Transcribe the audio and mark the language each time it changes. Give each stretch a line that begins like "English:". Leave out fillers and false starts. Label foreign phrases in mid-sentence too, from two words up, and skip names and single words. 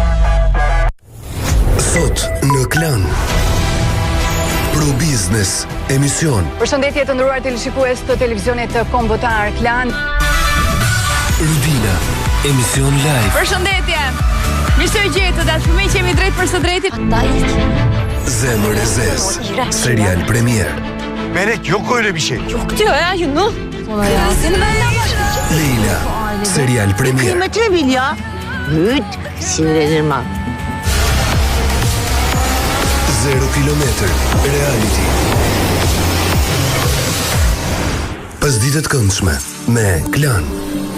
Albanian: Sot në Klan Pro Business emision. Përshëndetje të nderuar teleshikues të televizionit kombëtar Klan. Rudina, emision live. Përshëndetje. Mirë se u gjetët, dashur, jemi drejt për së drejtit. Zemër e zez, serial premier.
Turkish: Melek yok öyle bir şey. Yok diyor ya Yunus. Ya seni benden başka.
Albanian: Leyla, serial premier.
Turkish: Kıymetini bil ya. Hüt, sinirlenirim ha.
Albanian: 0 kilometër, reality. Pasditet këndshme me Klan.